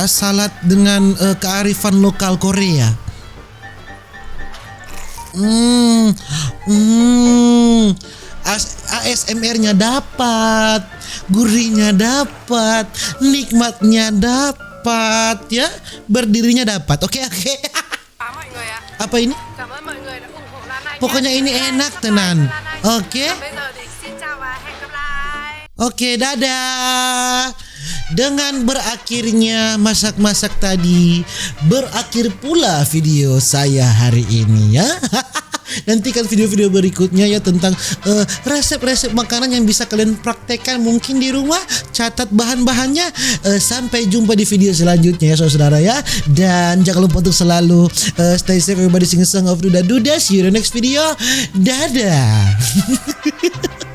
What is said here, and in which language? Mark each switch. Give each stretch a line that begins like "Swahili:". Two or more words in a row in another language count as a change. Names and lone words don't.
Indonesian: Salad dengan kearifan lokal Korea. ASMR-nya dapat, gurihnya dapat, nikmatnya dapat ya, berdirinya dapat. Oke.
Vietnamese: Mọi người ạ.
Indonesian: Apa ini?
Vietnamese: Cảm ơn mọi người đã ủng hộ Lan Anh.
Indonesian: Pokoknya ini enak tenan. Oke.
Vietnamese: Bây giờ thì xin chào và hẹn gặp lại.
Indonesian: Oke, dadah. Dengan berakhirnya masak-masak tadi, berakhir pula video saya hari ini ya. Nantikan video-video berikutnya ya tentang resep-resep makanan yang bisa kalian praktekkan mungkin di rumah. Catat bahan-bahannya. Sampai jumpa di video selanjutnya ya saudara ya. Dan jangan lupa untuk selalu
English: stay safe everybody, sing song of Duda Duda. See you in the next video.
Indonesian: Dadah.